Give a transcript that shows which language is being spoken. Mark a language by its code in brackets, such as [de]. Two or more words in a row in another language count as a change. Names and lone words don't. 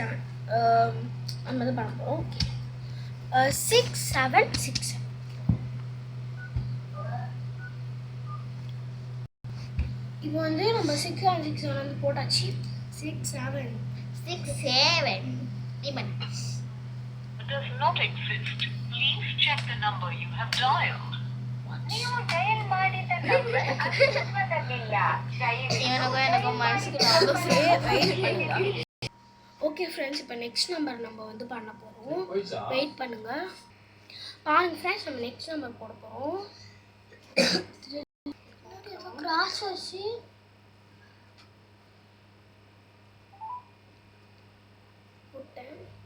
[ta] 6767 நம்ம தான் பண்ண போகிறோம். ஓகே 6767. இப்போ வந்து நம்ம 6 வந்து போட்டாச்சு. 67 நீ பண்ணு. [en] does not exist. Please check the number you have dialed. [kn] ನೀವು ಡಯಲ್ ಮಾಡಿದ ನಂಬರ್ ಅಸ್ತಿತ್ವದಲ್ಲಿಲ್ಲ. [ta] எனக்கு மனசுக்கு [en] okay friends, [ta] இப்போ [en] next number [ta] நம்ம வந்து பண்ண போகிறோம். வெயிட் பண்ணுங்க. பாருங்க ஃப்ரெண்ட்ஸ், நம்ம [en] next number [ta] போட போகிறோம். கிராஸ் வச்சு போட்டேன்.